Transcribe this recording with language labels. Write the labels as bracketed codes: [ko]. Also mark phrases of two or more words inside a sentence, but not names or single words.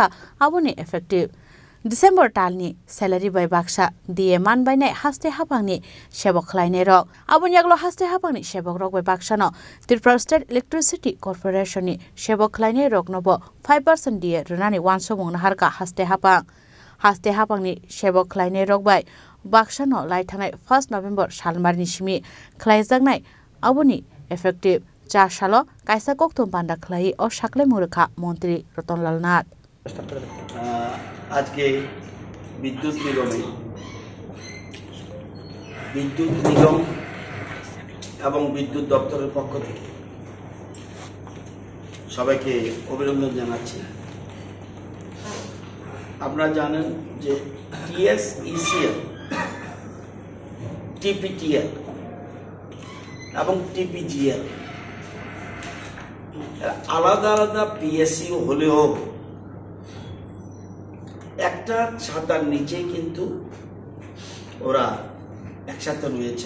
[trp] aboni [en] effective December [trp] talni salary by baksa DA man by nai haste hapangni sebok khlainai rok aboni yaglo haste hapangni sebok rok by baksano Tripura State Electricity Corporation ni sebok khlainai rok no bo 5% DA renani 100 mungna harka haste hapangni sebok khlainai rok by baksano laithanai 1 November salmarni simi khlaijaknai aboni effective 4 salo kaisa kokthum panda khlai o saklai murukha Mantri Ratanlal Nath [bn] আজ কে বিদ্যুৎ নিগম এবং বিদ্যুৎ দপ্তর পক্ষ থেকে সবাইকে অভিনন্দন জানাচ্ছি। আপনারা জানেন যে TSECL, TPTL এবং TPGL আলাদা আলাদা PSU হলেও একটা ছাতার নিচে কিন্তু ওরা একসাথে রয়েছে।